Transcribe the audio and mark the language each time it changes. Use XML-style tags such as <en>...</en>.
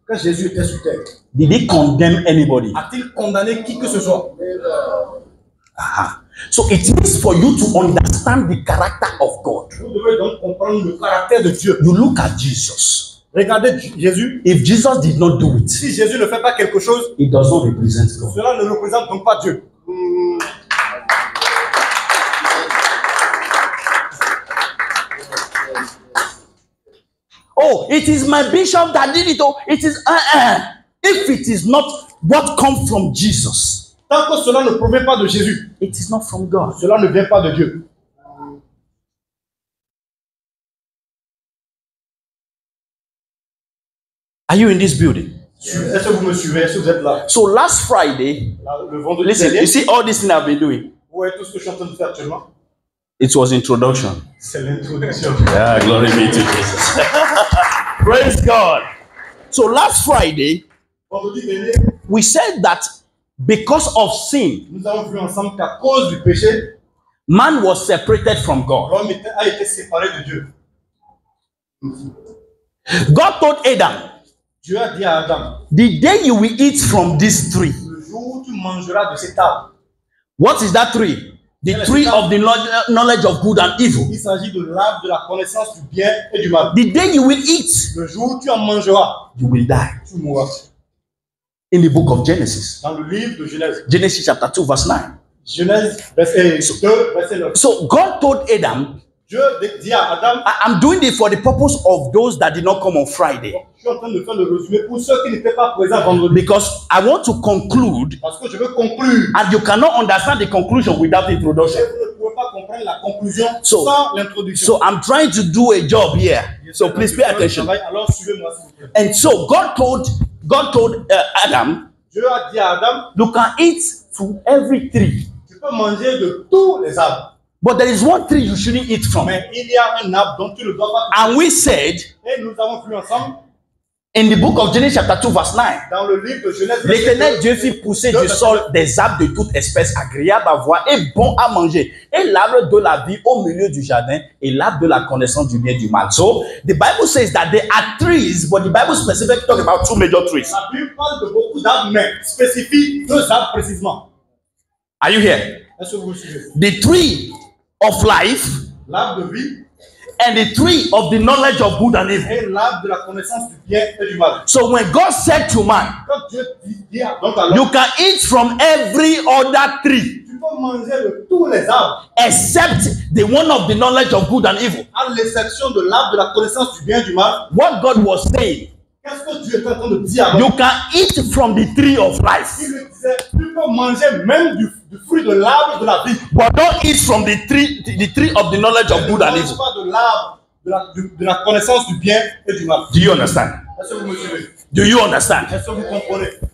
<fr>Quand Jésus était sur terre,</fr> <en>did he condemn anybody?</en> <fr>a-t-il condamné qui que ce soit? Aha.</fr> <en>So it means for you to understand the character of God,</en> <fr>Vous devez donc comprendre le caractère de Dieu.</fr> <en>you look at Jesus.</en> <fr>Regardez Jésus.</fr> <en>If Jesus did not do it,</en> <fr>Si Jésus ne fait pas quelque chose,</fr> <en>it does not represent God.</en> <fr>cela ne représente donc pas Dieu.</fr> <en>Oh, it is my bishop that did it. Oh, it is if it is not what comes from Jesus,</en> <fr>Tant que cela ne provient pas de Jésus,</fr> <en>it is not from God.</en> <fr>cela ne vient pas de Dieu.</fr> <en>Are you in this building?</en> <fr>Est-ce que vous me suivez? Est-ce que vous êtes là?</fr> <en>So last Friday,</en> <fr>Le vendredi</fr> <en>listen,</en> <fr>dernier,</fr> <en>you see all this thing I've been doing?</en> <fr>vous voyez tout ce que je suis en train de faire actuellement?</fr> <en>It was introduction.</en> <fr>C'est l'introduction.</fr> <en>Yeah, glory be to Jesus. Praise God. So last Friday,</en> <fr>Vendredi dernier,</fr> <en>we said that because of sin,</en> <fr>nous avons vu ensemble qu'à cause du péché,</fr> <en>man was separated from God.</en> <fr>l'homme a été séparé de Dieu.</fr> <en>God told Adam,</en> <fr>Dieu a dit à Adam,</fr> <en>the day you will eat from this tree.</en> <fr>le jour où tu mangeras de cet arbre,</fr> <en>What is that tree? The tree of the knowledge of good and evil.</en> <fr>il s'agit de l'arbre de la connaissance du bien et du mal.</fr> <en>The day you will eat,</en> <fr>Le jour où tu en mangeras,</fr> <en>you will die.</en> <fr>tu mourras.</fr> <en>In the book of Genesis.</en> <fr>Dans le livre de Genèse.</fr> <en>Genesis chapter 2 verse 9.</en> <fr>Genèse, verset 2, verset 9.</fr> <en>So God told Adam,</en> <fr>Dieu dit à Adam,</fr> <en>I'm doing it for the purpose of those that did not come on Friday.</en> <fr>je suis en train de faire le résumé pour ceux qui n'étaient pas présents vendredi.</fr> <en>Because I want to conclude,</en> <fr>Parce que je veux conclure.</fr> <en>and you cannot understand the conclusion without introduction.</en> <fr>Et vous ne pouvez pas comprendre la conclusion</fr> <en>So-</en> <fr>sans l'introduction.</fr> <en>So I'm trying to do a job here. So please pay attention.</en> <fr>Alors suivez-moi s'il vous plaît.</fr> <en>And so God told Adam,</en> <fr>Dieu a dit à Adam,</fr> <en>you can eat from every tree,</en> <fr>tu peux manger de tous les arbres.</fr> <en>but there is one tree you shouldn't eat from.</en> <fr>Mais il y a un arbre dont tu ne dois pas.</fr> <en>And we said</en> <fr>Et nous avons vu ensemble</fr> <en>in the book of Genesis chapter 2 verse 9,</en> <fr>dans le livre de Genèse. l'Éternel Dieu fit pousser du sol des arbres de toute espèce agréables à voir et bons à manger, et l'arbre de la vie au milieu du jardin, et l'arbre de la connaissance du bien et du mal.</fr> <en>So the Bible says that there are trees, but the Bible specifically talks about two major trees.</en> <fr>La Bible parle de beaucoup d'arbres, mais spécifie deux arbres précisément.</fr> <en>Are you here?</en> <fr>Est-ce que vous me suivez?</fr> <en>The tree of life</en> <fr>L'arbre de vie</fr> <en>and the tree of the knowledge of good and evil.</en> <fr>et l'arbre de la connaissance du bien et du mal.</fr> <en>So when God said to man,</en> <fr>Quand Dieu dit donc à l'homme,</fr> <en>you can eat from every other tree</en> <fr>tu peux manger de tous les arbres,</fr> <en>except the one of the knowledge of good and evil.</en> <fr>à l'exception de l'arbre de la connaissance du bien et du mal.</fr> <en>What God was saying,</en> <fr>Qu'est-ce que Dieu est en train de dire à l'homme?</fr> <en>you can eat from the tree of life,</en> <fr>Il lui disait, tu peux manger même du fruit de l'arbre de la vie.</fr> <en>but don't eat from the tree of the knowledge of good</en> <fr>Ne</fr> <en>and</en> <fr>mange</fr> <en>evil.</en> <fr>pas de l'arbre de la connaissance du bien et du mal.</fr> <en>Do you understand?</en> <fr>Est-ce que vous me suivez?</fr> <en>Do you understand?</en> <fr>Est-ce que vous comprenez?</fr>